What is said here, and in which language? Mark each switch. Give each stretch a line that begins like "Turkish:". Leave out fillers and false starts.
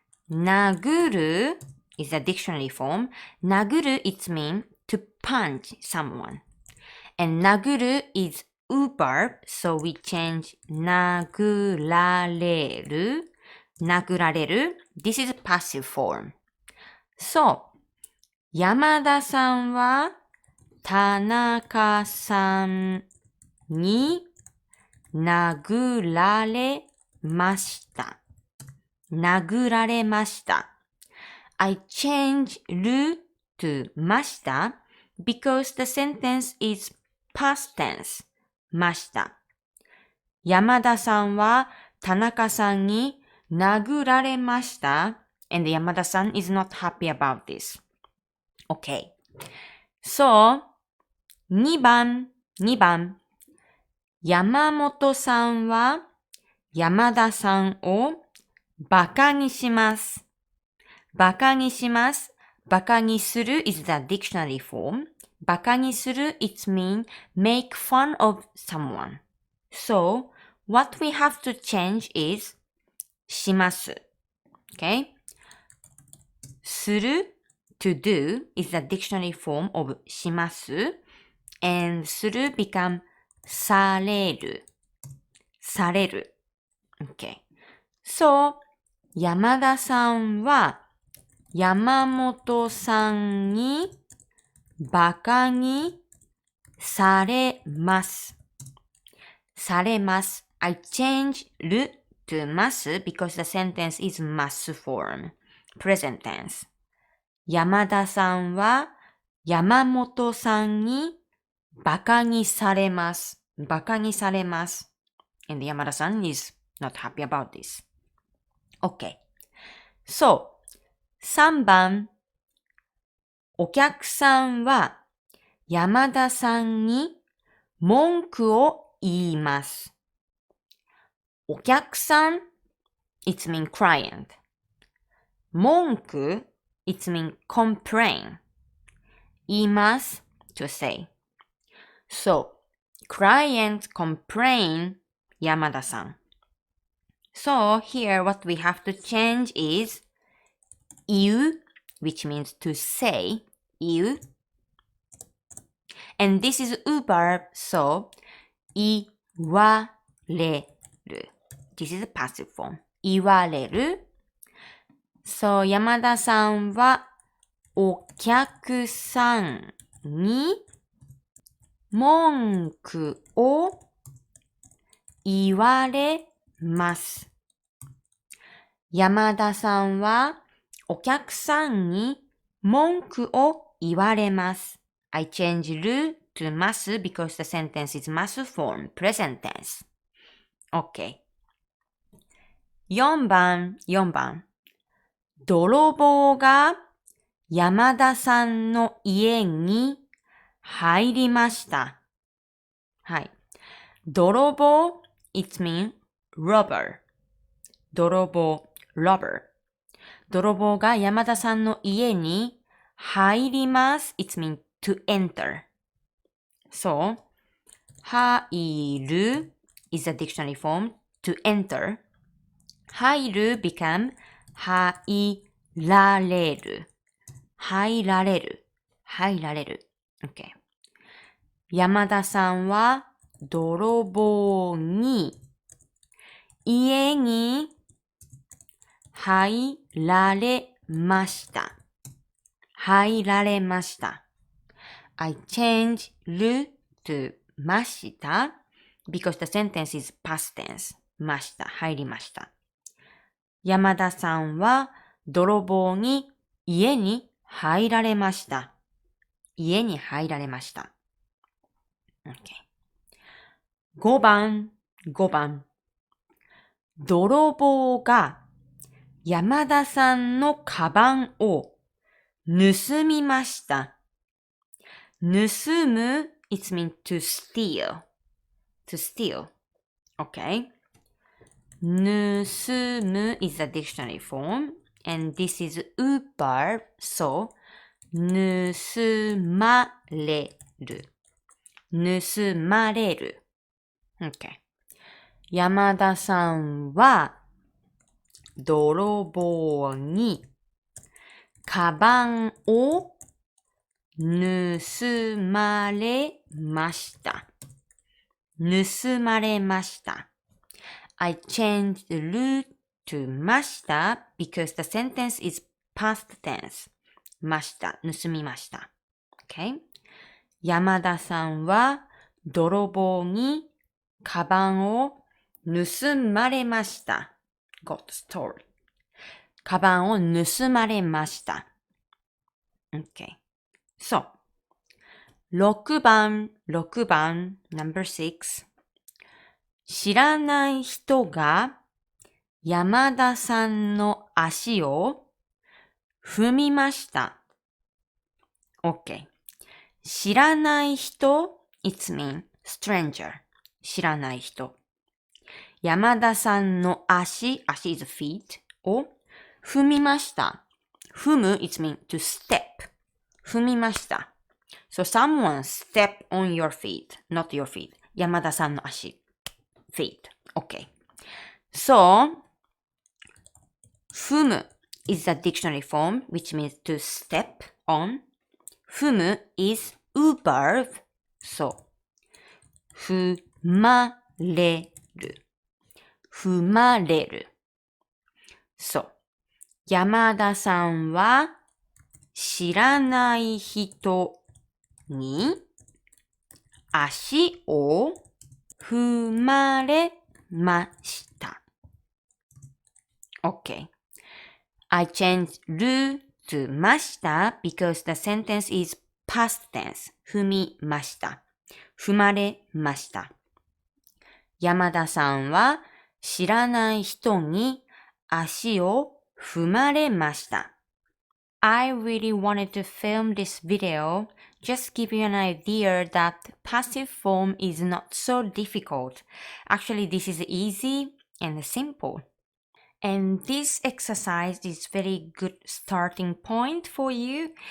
English: 殴る is a dictionary form. 殴る it means to punch someone. And 殴る is u verb, so we change 殴られる. This is passive form.
Japanese: So, 山田さんは田中さんに殴られました. 殴られました。
English: I change る to ました because the sentence is past tense.
Japanese: ました。山田さんは田中さんに殴られました。
English: And 山田さん is not happy about this. Okay. So, 2番。
Japanese: 山本さんは山田さんをバカにします。バカにします。
English: バカにする is the dictionary form. バカにする it means make fun of someone. So, what we have to change is します。 Okay? する to do is the dictionary form of します and する become
Japanese: される。される。Okay. So, 山田さんは山本さんにバカにされます。されます。
English: I change る to ます because the sentence is ます form. Present tense.
Japanese: 山田さんは山本さんにバカにされます。バカにされます。
English: And 山田さん is not happy about this. Okay. So, 3番。
Japanese: お客さんは山田さんに文句を言います。
English: お客さん it means client. 文句 it means complain. 言います to say. So, client complain 山田さん。 So, here what we have to change is 言う which means to say 言う and this is a verb, so 言われる This is a passive form.
Japanese: 言われる So, 山田さんはお客さんに文句を言われます。山田さんはお客さんに文句を言われます。
English: I change る to ます because the sentence is ます form, present tense. OK. 4番。
Japanese: 泥棒が山田さんの家に入りました。はい。
English: 泥棒 it means robber. 泥棒 robber.
Japanese: 泥棒が山田さんの家に入ります。
English: It means to enter. So, 入る is a dictionary form to enter.
Japanese: 入る become 入られる。入られる。入られる。Okay. 山田さんは泥棒に家に入られました。入られました。
English: I change る to ました because the sentence is past tense.
Japanese: ました。入りました。山田さんは泥棒に家に入られました。家に入られました。Okay. 5番。泥棒が山田さんのカバンを盗みました。
English: 盗む it means to steal. To steal. Okay. 盗む is a dictionary form and this is a verb, so 盗まれる。
Japanese: 盗まれる。Okay. 山田さんは泥棒にカバンを盗まれました。盗まれました。
English: I changed the る to ました because the sentence is past tense.
Japanese: ました。盗みました。Okay? 山田さんは泥棒にカバンを盗まれました。
English: Got story.
Japanese: カバンを盗まれました。
English: Okay. So, 6番、number 6。
Japanese: 知らない人が山田さんの足を踏みました。
English: Okay. 知らない人 it means stranger.
Japanese: 知らない人。山田さんの足
English: is feet
Japanese: を踏みました。
English: 踏む it means to step.
Japanese: 踏みました。
English: So someone step on your feet, not your feet. 山田さんの足。feet. Okay. So, 踏む is the dictionary form, which means to step on. 踏む is a verb. So, 踏まれる。
Japanese: 踏まれる。そう。山田さんは知らない人に足を踏まれました。
English: Okay. I changed る to ました because the sentence is past tense.
Japanese: 踏みました。踏まれました。山田さんは知らない人に足を踏まれました。
English: I really wanted to film this video, just give you an idea that passive form is not so difficult. Actually, this is easy and simple. And this exercise is very good starting point for you.